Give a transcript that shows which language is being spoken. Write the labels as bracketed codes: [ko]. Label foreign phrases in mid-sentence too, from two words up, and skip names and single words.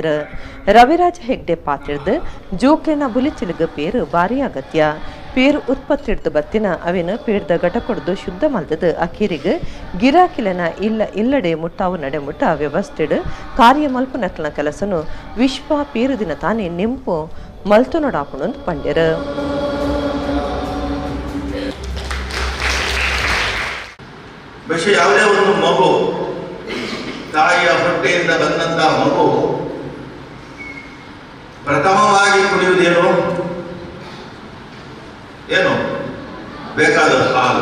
[tcy] ರವಿರಾಜ ಹೆಗ್ಡೆ ಪಾತ್ರದ ಜೋಕ್ಲಿನ ಬುಲಿಚಿಲಗ ಪೇರು ಭಾರಿ ಅಗತ್ಯ. ಪೇರು ಉತ್ಪತ್ತಿಡ್ದು ಬತ್ತಿನ ಅವೇನು ಪೇಡ್ದ ಘಟಕೊಡ್ದು ಶುದ್ಧ ಮಲ್ತದ ಅಖೀರಿಗೆ ಗಿರಾಕಿಲನ ಇಲ್ಲಡೆ ಮುಟ್ಟಾವು ನಡೆ ಮುಟ್ಟ ವ್ಯವಸ್ಥೆಡ್ ಕಾರ್ಯ ಮಲ್ಪ ನಕ್ಲನ ಕೆಲಸನು ವಿಶ್ವ ಪೇರು ದಿನ ತಾನೇ ನೆಂಪು ಮಲ್ತು ನೋಡಾಪುಣಂದು ಪಂಡ್ಯರ. [kn] ಬಹುಶಃ ಯಾವುದೇ ಒಂದು ಮಗು ತಾಯಿಯ ಹೊಟ್ಟೆಯಿಂದ ಬಂದಂತಹ ಮಗು ಪ್ರಥಮವಾಗಿ ಕುಡಿಯುವುದೇನು? ಏನು ಬೇಕಾದ ಹಾಲು.